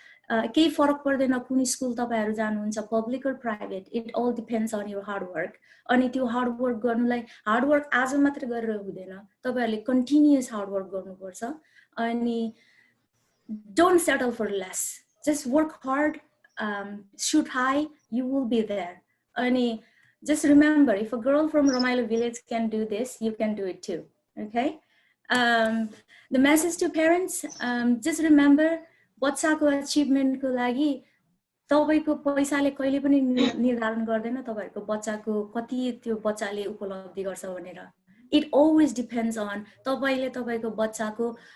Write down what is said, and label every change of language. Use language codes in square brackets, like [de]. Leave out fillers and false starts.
[ne] केही फरक पर्दैन कुन स्कुल तपाईहरु जानुहुन्छ, public or private, [en] it all depends on your hard work. [ne] अनि त्यो हार्ड वर्क गर्नुलाई, हार्ड वर्क आज मात्र गरेर हुँदैन, तपाईहरुले कन्टिन्युअस हार्ड वर्क गर्नुपर्छ। [en] अनि don't settle for less, just work hard, shoot high, you will be there. Ani just remember, if a girl from Romailo village can do this, you can do it too. Okay. The message to parents, just remember, [ne] बच्चाको अचिभमेन्टको लागि तपाईको पैसाले कहिले पनि निर्धारण गर्दैन तपाईहरुको बच्चाको कति त्यो बच्चाले उपलब्धि गर्छ भनेर। [en] It always depends on [ne] तपाईले तपाईको बच्चाको